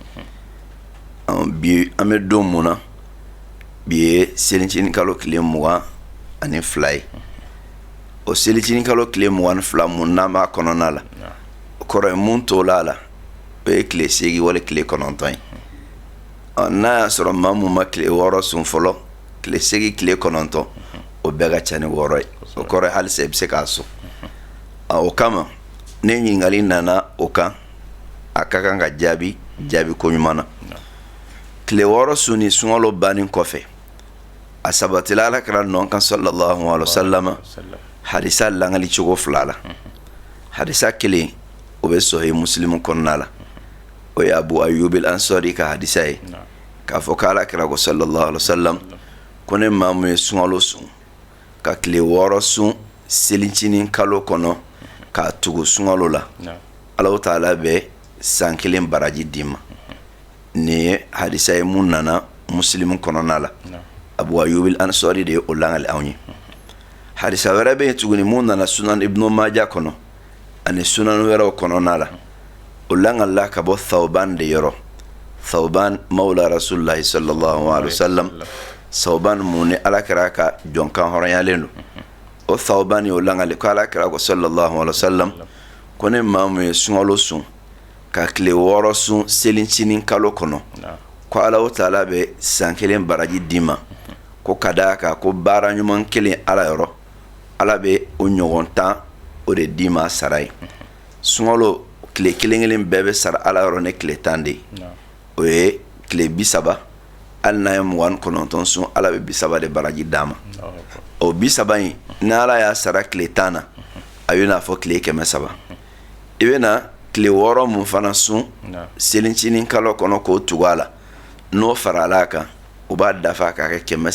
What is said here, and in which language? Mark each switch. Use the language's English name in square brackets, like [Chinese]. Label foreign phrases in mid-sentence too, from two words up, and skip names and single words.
[Bambara] bi an bɛ don mun na bi ye selincinin kalo tile 22 ye o selincinin kalo tile 22 mun n'an b'a kɔnɔna la o kɔrɔ ye mun t'o la o ye tile 8 wali tile 9 ye n'a y'a sɔrɔ maa mun ma tile 6 sun fɔlɔ tile 8 tile 9 o bɛɛ ka ca ni 6 ye o kɔrɔ ye halisa i bɛ se k'a sɔn o kama ne ɲininkali nana o kan a ka kan ka jaabi ko ɲuman na tile 6 sun ni sunkalo bannen kɔfɛ asabatila alakira non kan [Arabic] صلى الله عليه وسلم [Bambara] hadisa langali cogo filala hadisa kelen o be sahih muslim kɔnɔna la o ye abu ayyub al ansari ka hadisa ye k'a fɔ ko alakira ko [Arabic] صلى الله عليه وسلم [Bambara] ko ne maa mun ye sunkalo sun ka tile 6 sun selincinin kalo kɔnɔ k'a tugu sunkalo la Allahu taala bɛ san kelen baraji d'i ma ni ye hadisa ye mun nana muslim kɔnɔna la abu ayyub al ansari de o langali anw ye hadisa wɛrɛ bɛ yen tuguni mun nana sunan ibnu majah kɔnɔ ani sunan wɛrɛw kɔnɔna la o langala ka bɔ thawban de yɔrɔ thawban [Arabic] مولى رسول الله صلى الله عليه وسلم [Bambara] thawban mun ni alakira ka jɔnkan hɔrɔnyalen don o thawban o langali ko alakira ko [Arabic] صلى الله عليه وسلم [Bambara] ko ne maa mun ye sunkalo sun ka tile 6 sun selincinin kalo kɔnɔ ko Allahu taala bɛ san kelen baraji d'i ma ko ka d'a kan ko baara ɲuman kelen ala yɔrɔ ala bɛ o ɲɔgɔn 10 o de d'i ma sara ye sunkalo tile kelen bɛɛ bɛ sara ala yɔrɔ ne tile 10 de ye o ye tile 30 hali n'a ye 29 sun ala bɛ 30 de baraji d'a ma o 30 in ni ala y'a sara tile 10 na a bɛ n'a fɔ tile 300 i bɛ na tile 6 mun fana sun selincinin kalo kɔnɔ k'o tugu a la n'o farala kan o b'a dafa k'a kɛ